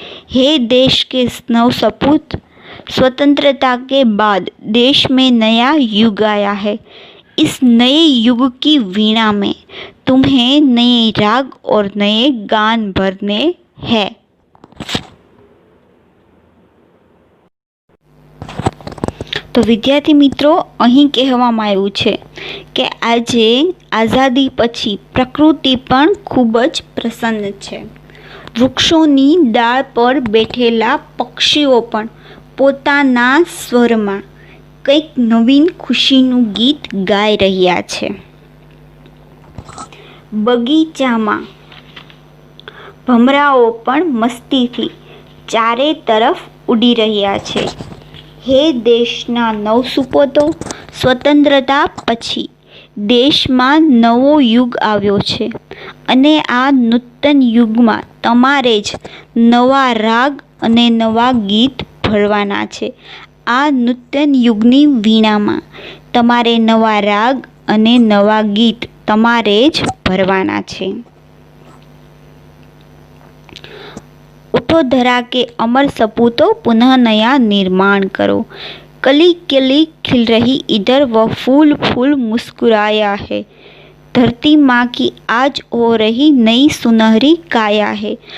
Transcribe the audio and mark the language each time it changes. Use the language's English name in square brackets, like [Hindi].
[Hindi] हे देश के नवसपूत, स्वतंत्रता के बाद देश में नया युग आया है। इस नए युग की वीणा में तुम्हें नए राग और नए गान भरने हैं। तो विद्यार्थी मित्रों, [Gujarati] અહીં કહેવામાં આવ્યું છે કે આજે આઝાદી પછી પ્રકૃતિ પણ ખૂબ જ પ્રસન્ન છે. વૃક્ષોની ડાળ પર બેઠેલા પક્ષીઓ પણ પોતાના સ્વરમાં કંઈક નવીન ખુશીનું ગીત ગાઈ રહ્યા છે. બગીચામાં ભમરાઓ પણ મસ્તીથી ચારે તરફ ઉડી રહ્યા છે. હે દેશના નવસૂપોતો, સ્વતંત્રતા પછી દેશમાં નવો યુગ આવ્યો છે અને આ નૂતન યુગમાં તમારે જ નવા રાગ અને નવા ગીત ભરવાના છે. આ નૂતન યુગની વીણામાં તમારે નવા રાગ અને નવા ગીત તમારે જ ભરવાના છે. [Hindi] उठो धरा के अमर सपूतो पुनः नया निर्माण करो. कली कली खिल रही इधर वह फूल फूल मुस्कुराया है. धरती माँ की आज हो रही नई सुनहरी काया है.